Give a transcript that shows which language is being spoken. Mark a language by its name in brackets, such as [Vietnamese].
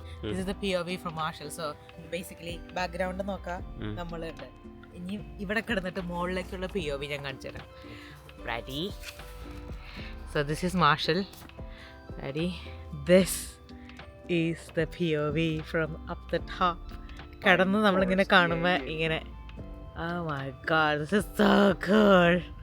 [English] This is the POV from Marshall. So basically background നോക്കാം നമ്മളുണ്ട്. [Malayalam] ഇനി ഇവിടെ കിടന്നിട്ട് മുകളിലേക്കുള്ള POV ഞാൻ കാണിച്ചു തരാം. [English] Ready? So this is Marshall. Ready? This is the POV from up the top. കടന്ന് നമ്മളിങ്ങനെ കാണുമ്പോൾ ഇങ്ങനെ, oh my god, this is so cool.